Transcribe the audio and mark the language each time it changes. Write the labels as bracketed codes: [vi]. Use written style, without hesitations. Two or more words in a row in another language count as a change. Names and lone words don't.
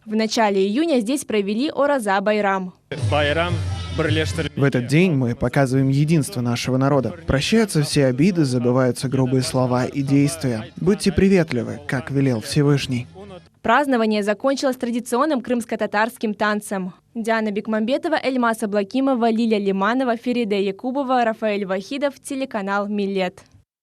[ru] В начале июня здесь провели Ораза-Байрам. В этот день мы показываем единство нашего народа. Прощаются все обиды, забываются грубые слова и действия. Будьте приветливы, как велел Всевышний. Празднование закончилось традиционным крымско-татарским танцем. Диана Бекмамбетова, Эльмас Аблакимова, Лиля Лиманова, Фериде Якубова, Рафаэль Вахидов, телеканал «Милет».